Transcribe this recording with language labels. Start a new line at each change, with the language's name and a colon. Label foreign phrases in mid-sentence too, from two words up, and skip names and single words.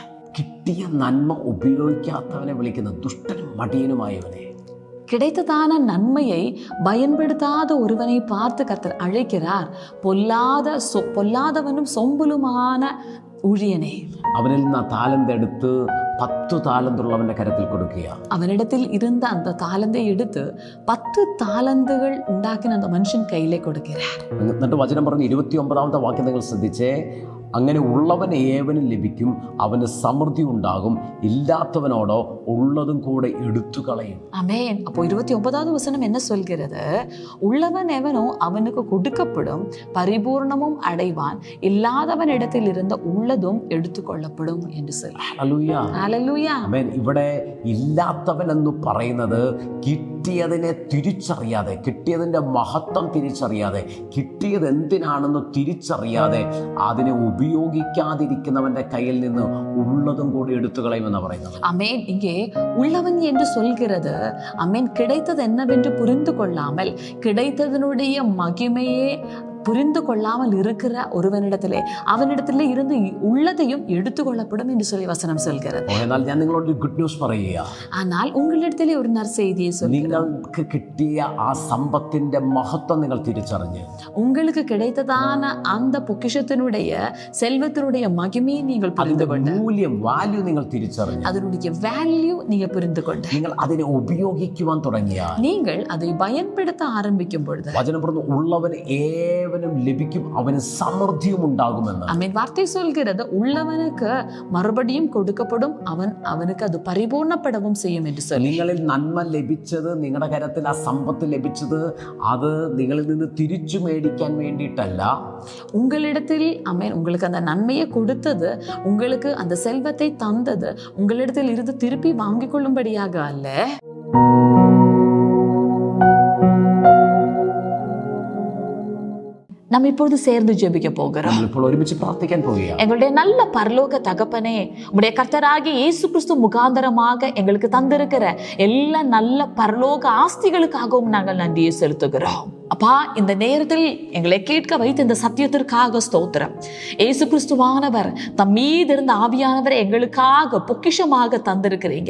Malayalam: കിട്ടിയ നന്മ ഉപയോഗിക്കാത്തവനെ വിളിക്കുന്ന ദുഷ്ടനും മടിയനുമായവനെ.
Tamil: கிடைத்ததான நன்மையை பயன்படுத்தாத ஒருவனை பார்த்து கர்த்தர் அழைக்கிறார், பொல்லாதவனும் சொம்பலுமான ஊழியனே.
Malayalam: അവനിൽ നിന്ന് താലന്ത് എടുത്ത് 10 താലന്തുള്ളവന്റെ കരത്തിൽ കൊടുക്കുക.
Tamil: அவனிடத்தில் இருந்த அந்த தாளந்தை எடுத்து 10 தாளந்துகள் ഉണ്ടാക്കിன அந்த மனுஷன் கையிலே கொடுக்கிறார்.
Malayalam: എന്നിട്ട് വചനം പറഞ്ഞ് 29ാമത്തെ വാക്യം നിങ്ങൾ ശ്രദ്ധിച്ചേ, അങ്ങനെ ഉള്ളവൻ ഏവനും ലഭിക്കും, അവന് സമൃദ്ധി ഉണ്ടാകും, ഇല്ലാത്തവനോടോ ഉള്ളതും കൂടെ എടുത്തു കളയും.
Tamil: ஆமென். அப்போ 29வது வசனம் என்ன சொல்கிறது? உள்ளவன் எவனோ அவனுக்கு கொடுக்கப்படும், பரிபூர்ணமும் அடைவான், இல்லாதவன் இடத்தில் இருந்த உள்ளதும் எடுத்துக்கொள்ளப்படும் என்று சொல்லி.
Malayalam: ഹല്ലേലൂയ. ആമേൻ. ഇവിടെ ഇല്ലാത്തവൻ എന്ന് പറയുന്നത് കിട്ടിയതിനെ തിരിച്ചറിയാതെ, കിട്ടിയതിൻ്റെ മഹത്വം തിരിച്ചറിയാതെ, കിട്ടിയത് എന്തിനാണെന്ന് തിരിച്ചറിയാതെ അതിനെ ഉപയോഗിക്കാതിരിക്കുന്നവന്റെ കയ്യിൽ നിന്ന് ഉള്ളതും കൂടി എടുത്തു കളയുമെന്നാണ് പറയുന്നത്.
Tamil: அமேன். இங்கே உள்ளவன் என்று சொல்கிறது, அமேன், கிடைத்தது என்னவென்று புரிந்து கொள்ளாமல், கிடைத்ததனுடைய மகிமையே புரிந்து கொள்ளாமல் இருக்கிற ஒருவனிடத்திலே அவனிடத்திலே இருந்து உள்ளதையும் எடுத்துக்கொள்ளப்படும் என்று சொல்லி வசனம் சொல்கிறது.
Malayalam: എന്നാൽ ഞാൻ നിങ്ങളോട്
English: good news
Malayalam: പറയുക,
Tamil: ஆனால் உங்களிடத்திலே ஒரு நற்செய்தியை சொல்கிறேன்.
Malayalam: നിങ്ങൾക്ക് കിട്ടിയ ആ സമ്പത്തിന്റെ മഹത്വം നിങ്ങൾ തിരിച്ചറിഞ്ഞ്,
Tamil: உங்களுக்கு கிடைத்ததான அந்த பொக்கிஷத்தினுடைய செல்வத்தினுடைய மகிமையை நீங்கள் புரிந்து கொண்டு,
Malayalam: മൂല്യം വാല്യൂ നിങ്ങൾ തിരിച്ചറിഞ്ഞ്,
Tamil: அதனுடைய வேல்யூ நீங்க புரிந்து கொண்டு,
Malayalam: നിങ്ങൾ അതിനെ ഉപയോഗിക്കുവാൻ തുടങ്ങിയാൽ,
Tamil: நீங்கள் அதை பயன்படுத்த ஆரம்பிக்கும் பொழுது,
Malayalam: വചനം പറഞ്ഞു, ഉള്ളവന് ഏവനും ലഭിക്കും, അവന് സമൃദ്ധിയും ഉണ്ടാകുമെന്ന്.
Tamil: ஆமென். வார்த்தை சொல்கிறது, உள்ளவனுக்கு மறுபடியும் கொடுக்கப்படும், அவனுக்கு அது பரிபூர்ணப்படவும் செய்யும் என்று சொல்லி.
Malayalam: നിങ്ങളിൽ നന്മ ലഭിച്ചത്, നിങ്ങളുടെ കരത്തിൽ ആ സമ്പത്ത് ലഭിച്ചത്, അത് നിങ്ങളിൽ നിന്ന് തിരിച്ചു മേടിക്കാൻ വേണ്ടിയിട്ടല്ല.
Tamil: உங்களிடத்தில் ஆமென், உங்களுக்கு அந்த நன்மையை கொடுத்தது, உங்களுக்கு அந்த செல்வத்தை தந்தது, உங்களிடத்தில் இருந்து திருப்பி வாங்கிக் கொள்ளும்படியாக அல்ல. நம்ம இப்பொழுது சேர்ந்து ஜெபிக்க போகிறோம்.
Malayalam: ഇപ്പോൾ ഒരുമിച്ച് പ്രാർത്ഥിക്കാൻ പോവുകയാണ്.
Tamil: எங்களுடைய நல்ல பரலோக தகப்பனே, உம்முடைய கர்த்தராகிய இயேசு கிறிஸ்து முகாந்தரமாக எங்களுக்கு தந்திருக்கிற எல்லா நல்ல பரலோக ஆஸ்திகளுக்காகவும் நாங்கள் நன்றியை செலுத்துகிறோம். அப்பா, இந்த நேரத்தில் எங்களை கேட்க வைத்த இந்த சத்தியத்திற்காக ஸ்தோத்திரம். இயேசு கிறிஸ்துவானவர் தம் மீது இருந்த ஆவியானவரை எங்களுக்காக பொக்கிஷமாக தந்திருக்கிறீங்க.